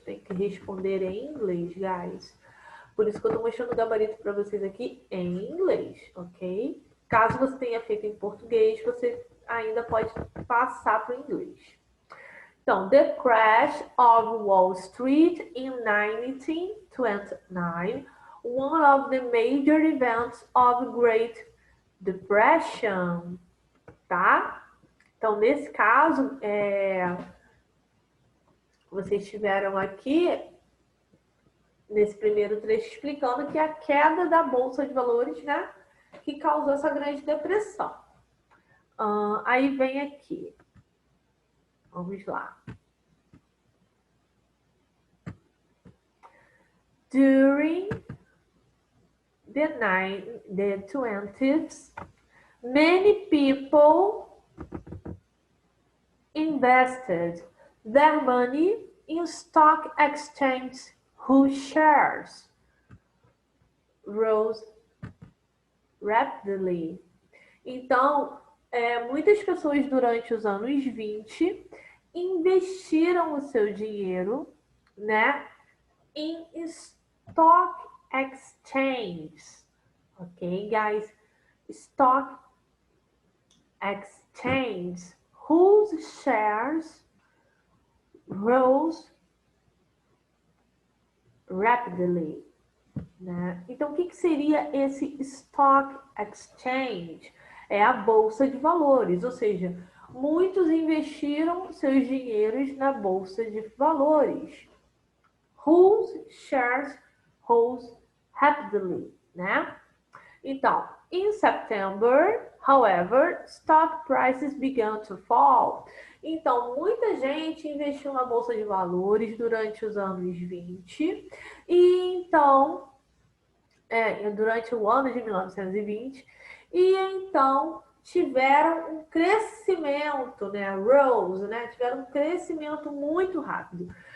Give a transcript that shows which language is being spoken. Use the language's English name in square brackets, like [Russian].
[Portuguese] Tem que responder em inglês, guys. Por isso que eu tô mostrando o gabarito para vocês aqui em inglês, ok? Caso você tenha feito em português, você ainda pode passar para o inglês. Então, [English] The Crash of Wall Street in 1929, one of the major events of Great Depression, [Portuguese] tá? Então, nesse caso, vocês tiveram aqui, nesse primeiro trecho, explicando que a queda da Bolsa de Valores, né, que causou essa grande depressão. Aí vem aqui. Vamos lá. [English] During the 20s, many people invested their money in stock exchange whose shares rose rapidly. [Portuguese] Então, muitas pessoas durante os anos 20 investiram o seu dinheiro, né, em stock [English] exchange. Okay, guys, stock exchange, whose shares rose rapidly. [Portuguese] Né? Então, o que seria esse stock exchange? É a bolsa de valores, ou seja, muitos investiram seus dinheiros na bolsa de valores. [English] Whose shares rose rapidly, [Portuguese] né? Então, [English] in September, however, stock prices began to fall. [Portuguese] Então, muita gente investiu na bolsa de valores durante os anos 20 e então durante o ano de 1920, e então tiveram um crescimento, né, rose, né, tiveram um crescimento muito rápido.